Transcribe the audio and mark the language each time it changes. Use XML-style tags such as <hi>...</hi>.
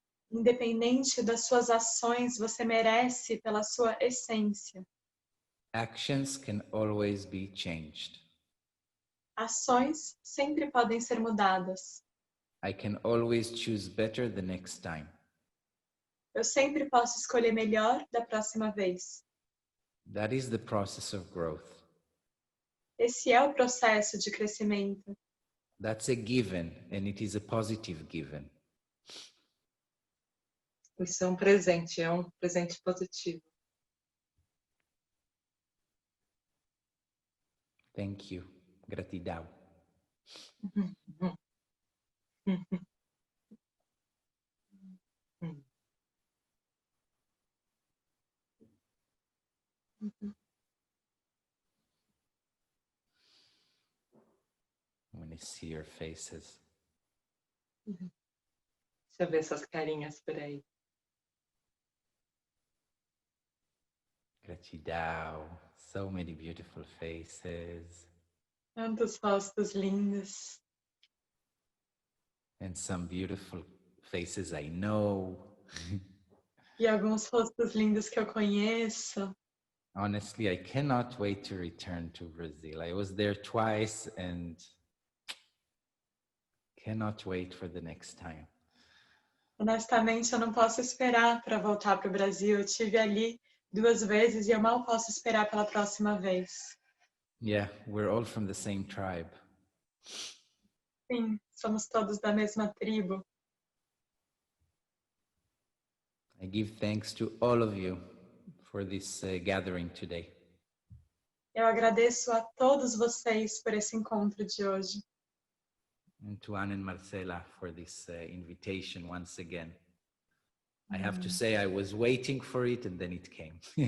<pt>Independente das suas ações, você merece pela sua essência.</pt> <en>Actions can always be changed.</en> <pt>Ações sempre podem ser mudadas.</pt> <en>I can always choose better the next time.</en> <pt>Eu sempre posso escolher melhor da próxima vez.</pt> <en>That is the process of growth.</en> <pt>Esse é o processo de crescimento.</pt> <en>That's a given, and it is a positive given.</en> <pt>Isso é um presente positivo.</pt> <en>Thank you.</en> <pt>Gratidão.</pt> <en>I want to see your faces.</en> <pt>Deixa eu ver essas carinhas por aí. Gratidão.</pt> <en>So many beautiful faces.</en> <pt>Tantos rostos lindos.</pt> <en>And some beautiful faces I know.</en> <pt>E alguns rostos lindos que eu conheço.</pt> <en>Honestly, I cannot wait to return to Brazil. I was there twice and cannot wait for the next time.</en> <pt>Honestamente, eu não posso esperar para voltar para o Brasil. Eu estive ali 2 vezes e eu mal posso esperar pela próxima vez.</pt> <en>Yeah, we're all from the same tribe.</en> <pt>Sim, somos todos da mesma tribo.</pt> <en>I give thanks to all of you for this gathering today.</en> <pt>Eu agradeço a todos vocês por esse encontro de hoje.</pt> <en>And to Anne and Marcela for this invitation once again. I have to say I was waiting for it and then it came.</en>